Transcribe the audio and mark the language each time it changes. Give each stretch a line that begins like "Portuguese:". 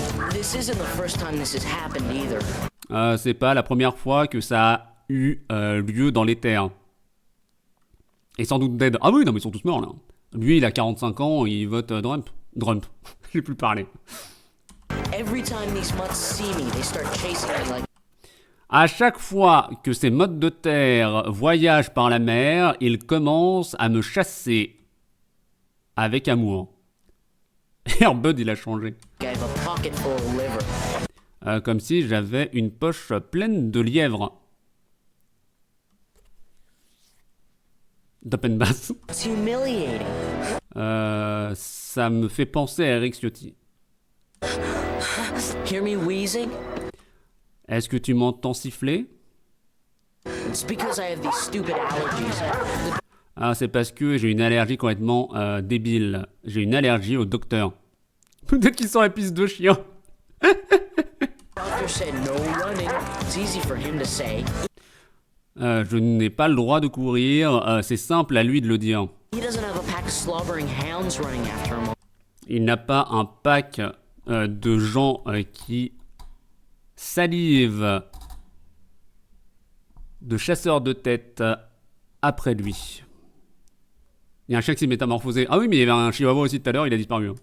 English: This isn't the first time this has happened either.
French: C'est pas la première fois que ça a eu lieu dans les terres. Et sans doute dead. Ah oui, non mais ils sont tous morts là. Lui il a 45 ans, il vote Trump. J'ai plus parlé.
English: Every time these mutts see me, they start chasing me like.
French: À chaque fois que ces mottes de terre voyagent par la mer, ils commencent à me chasser. Avec amour. Airbud, il a changé.
English: I have a pocket full of liver.
French: Comme si j'avais une poche pleine de lièvres. D'open bass.
English: It's humiliating.
French: Ça me fait penser à Eric Ciotti.
English: Hear me wheezing?
French: Est-ce que tu m'entends siffler?
English: It's because I have these stupid allergies.
French: Ah, c'est parce que j'ai une allergie complètement débile. J'ai une allergie au docteur. Peut-être qu'il sent la pisse de chien.
English: Doctor said no running. It's easy for him to say.
French: Je n'ai pas le droit de courir, c'est simple à lui de le dire.
English: He doesn't have a pack of slobbering hounds running after him.
French: Il n'a pas un pack de gens qui salivent de chasseurs de tête après lui. Il y a un chien qui s'est métamorphosé. Ah oui, mais il y avait un chihuahua aussi tout à l'heure, il a disparu.